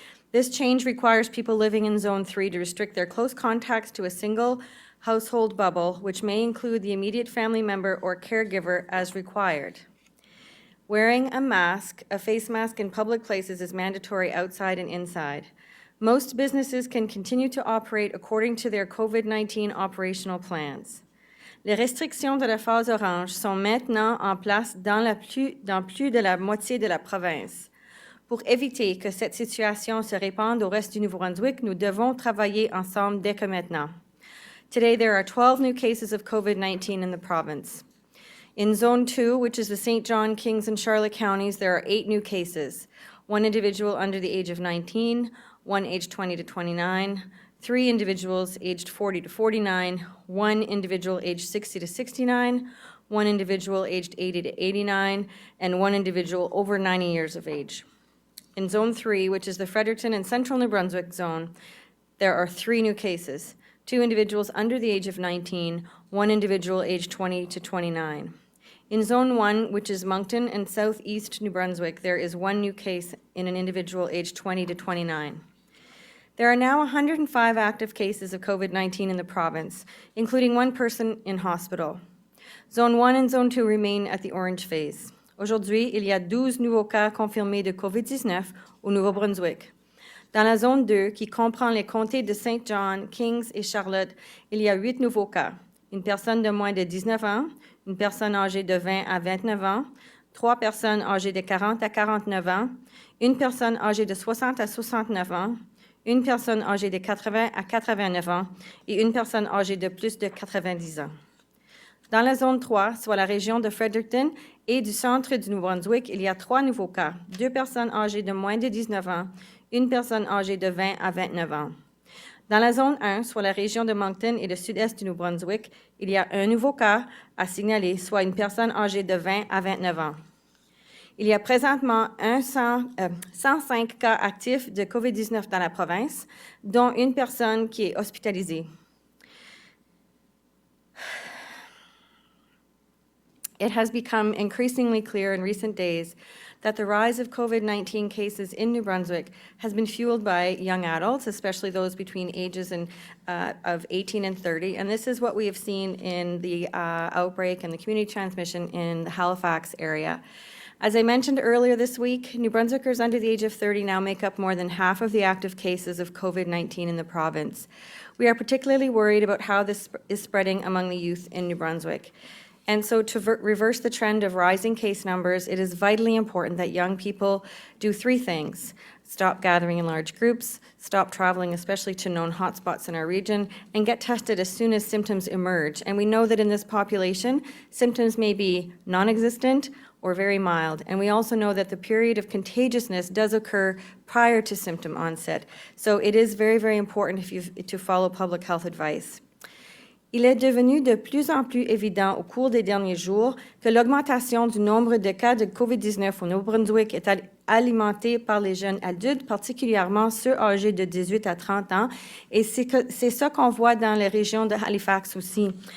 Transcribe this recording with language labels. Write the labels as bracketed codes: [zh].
[en] This change requires people living in Zone 3 to restrict their close contacts to a single household bubble, which may include the immediate family member or caregiver as required. Wearing a face mask in public places is mandatory outside and inside. Most businesses can continue to operate according to their COVID-19 operational plans. [fr] Les restrictions de la phase orange sont maintenant en place dans plus de la moitié de la province. Pour éviter que cette situation se répande au reste du Nouveau-Brunswick, nous devons travailler ensemble dès que maintenant. [en] Today, there are 12 new cases of COVID-19 in the province. In Zone 2, which is the St. John, Kings, and Charlotte counties, there are 8 new cases. 1 individual under the age of 19, 1 aged 20 to 29, 3 individuals aged 40 to 49, 1 individual aged 60 to 69, 1 individual aged 80 to 89, and 1 individual over 90 years of age. In Zone 3, which is the Fredericton and Central New Brunswick zone, there are 3 new cases. 2 individuals under the age of 19, 1 individual aged 20 to 29. In Zone 1, which is Moncton and Southeast New Brunswick, there is 1 new case in an individual aged 20 to 29. There are now 105 active cases of COVID-19 in the province, including 1 person in hospital. Zone 1 and Zone 2 remain at the orange phase. [fr] Aujourd'hui, il y a 12 nouveaux cas confirmés de COVID-19 au Nouveau-Brunswick. Dans la zone 2, qui comprend les comtés de St. John, Kings et Charlotte, il y a 8 nouveaux cas. Une personne de moins de 19 ans, une personne âgée de 20 à 29 ans, 3 personnes âgées de 40 à 49 ans, une personne âgée de 60 à 69 ans, une personne âgée de 80 à 89 ans et une personne âgée de plus de 90 ans. Dans la zone 3, soit la région de Fredericton et du centre du Nouveau-Brunswick, il y a 3 nouveaux cas, 2 personnes âgées de moins de 19 ans, une personne âgée de 20 à 29 ans. Dans la zone 1, soit la région de Moncton et le sud-est du Nouveau-Brunswick, il y a un nouveau cas à signaler, soit une personne âgée de 20 à 29 ans. Il y a présentement 105 cas actifs de COVID-19 dans la province, dont une personne qui est hospitalisée. [en] It has become increasingly clear in recent days that the rise of COVID-19 cases in New Brunswick has been fueled by young adults, especially those between ages of 18 and 30. And this is what we have seen in the outbreak and the community transmission in the Halifax area. As I mentioned earlier this week, New Brunswickers under the age of 30 now make up more than half of the active cases of COVID-19 in the province. We are particularly worried about how this is spreading among the youth in New Brunswick. And so to reverse the trend of rising case numbers, it is vitally important that young people do three things: stop gathering in large groups, stop traveling, especially to known hotspots in our region, and get tested as soon as symptoms emerge. And we know that in this population, symptoms may be non-existent or very mild. And we also know that the period of contagiousness does occur prior to symptom onset. So it is very, very important to follow public health advice. [fr] Il est devenu de plus en plus évident au cours des derniers jours que l'augmentation du nombre de cas de COVID-19 au Nouveau-Brunswick est alimentée par les jeunes adultes, particulièrement ceux âgés de 18 à 30 ans. Et c'est ça qu'on voit dans les régions de Halifax aussi.